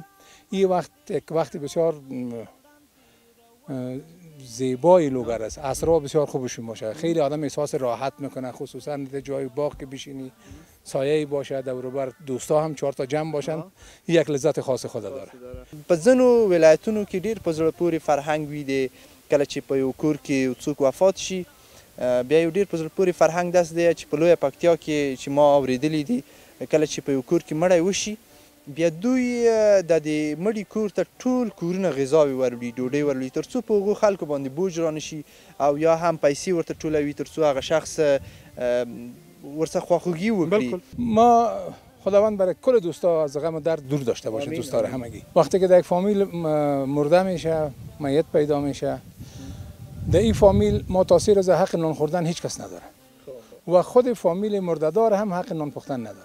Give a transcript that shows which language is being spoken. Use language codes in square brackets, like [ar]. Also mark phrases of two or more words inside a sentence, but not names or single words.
[fa] این وقت یک وقت بسیار زیبای لوگر است. عصرها بسیار خوبشون باشه. خیلی آدم احساس راحت میکنه، خصوصا در جای باغ که بشینی سایه باشه، دور و بر دوستا هم 4 تا جمع باشن، یک لذت خاص خود داره. [ps] په ځینو ولایتونو کې ډیر په زړه پورې فرهنګ وي دی، کله چې په یو کور کې څوک وفات شي بیا یو ډیر په زړه پورې فرهنګ داس دی چې په لویه پکتیا کې چې ما اوریدلی دي کله چې په یو کور کې مړی وشي بیا دوی د دې مړي کور ته ټول کورونه غذاوي وروړي، ډوډۍ وروړي تر څو په هغو خلکو باندې بوج را نشي او یا هم پیسې ورته ټولوي تر څو هغه شخص ورڅخه خواخوږي وکړي. [fa] ما خداوند برای کل دوستا از غم و درد دور داشته باشه دوستا رو همگی. وقتی که در یک فامیل مرده میشه، میت پیدا میشه، در این فامیل ما تاثیر از حق نان خوردن هیچ کس نداره و خود فامیل مرده‌دار هم حق نان پختن نداره.